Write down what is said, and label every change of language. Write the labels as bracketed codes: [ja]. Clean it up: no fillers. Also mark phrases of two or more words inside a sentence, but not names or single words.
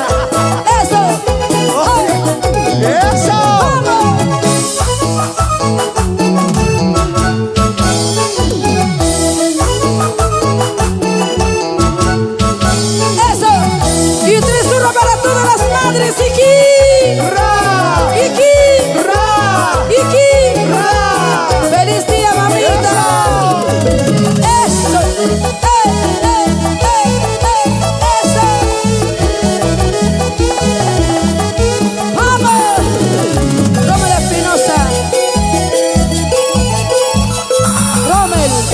[es] Eso. ¡Oh! ¡Eso! ¡Vamos! Eso. Y tres turros para todas las madres. Iki. ¡Ra! Iki. ¡Ra! Iki. ¡Ra! ¡Feliz día, mamita! ¡Eso! ¡Eso! ¡Vamos! Rommel Espinosa. Rommel.